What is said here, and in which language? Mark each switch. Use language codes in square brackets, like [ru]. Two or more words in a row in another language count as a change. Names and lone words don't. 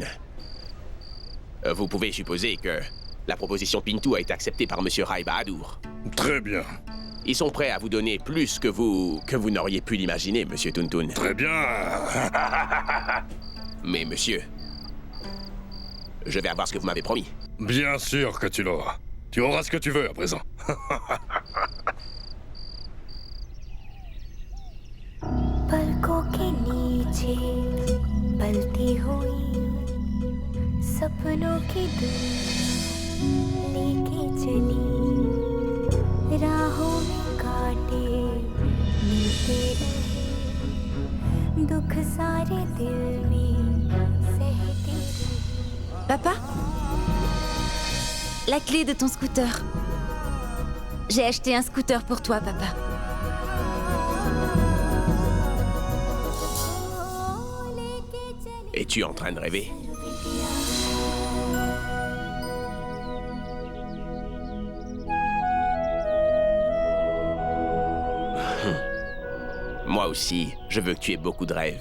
[fr] Vous pouvez supposer que la proposition Pintou a été acceptée par Monsieur Rai Bahadur. Très bien. Ils sont prêts à vous donner plus que vous n'auriez pu l'imaginer, Monsieur Tuntun. Très bien. Mais monsieur, je vais avoir ce que vous m'avez promis. Bien sûr que tu l'auras. Tu auras ce que tu veux à présent. [hi] पलकों के नीचे पलती हुई सपनों की दुनिया लेके चली राहों में काटे मिलते रहे दुख सारे दिल में सहते रहे। [fr] Papa? La clé de ton scooter. J'ai acheté un scooter pour toi, papa. Es-tu en train de rêver? Moi aussi, je veux que tu aies beaucoup de rêves.